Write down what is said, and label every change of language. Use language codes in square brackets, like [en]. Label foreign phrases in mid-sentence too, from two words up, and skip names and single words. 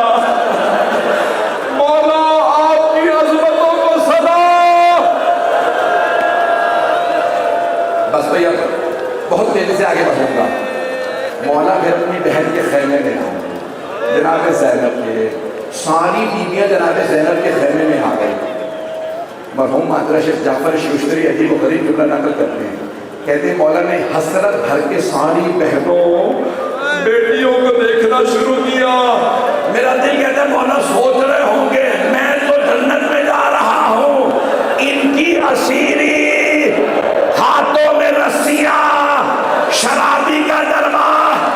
[ur] مولا آپ کی عظمتوں کو صدا۔ بس بھئی اب بہت تیزی سے آگے بڑھوں گا۔ مولا پھر اپنی بہن کے خیمے میں آئے، جناب زینب کے، ساری بیویاں جناب زینب کے خیمے میں آ گئی۔ مرحوم مادرہ شیخ جعفر شوشتری عجیب و غریب جملہ نقل کرتے ہیں، کہتے ہیں مولا نے حسرت بھر کے ساری بہنوں بیٹیوں کو دیکھنا شروع کیا۔ میرا دل کہتا ہے مولا سوچ رہے ہوں گے میں تو جنت میں جا رہا ہوں، ان کی اسیری، ہاتھوں میں رسیاں، شرابی کا دربار۔